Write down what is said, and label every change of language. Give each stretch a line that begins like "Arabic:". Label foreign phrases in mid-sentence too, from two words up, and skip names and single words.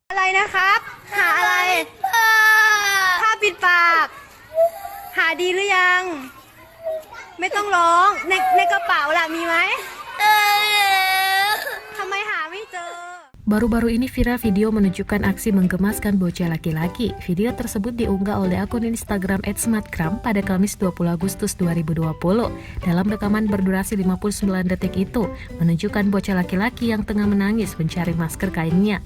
Thai: นะครับ หาอะไรผ้าปิดปาก หาดีหรือยัง ไม่ต้องร้องในกระเป๋าล่ะมีไหมทำไมหาไม่เจอ?
Indonesian: Baru-baru ini viral video menunjukkan aksi menggemaskan bocah laki-laki. Video tersebut diunggah oleh akun Instagram @smartgram pada Kamis 20 Agustus 2020. Dalam rekaman berdurasi 59 detik itu, menunjukkan bocah laki-laki yang tengah menangis mencari masker kainnya.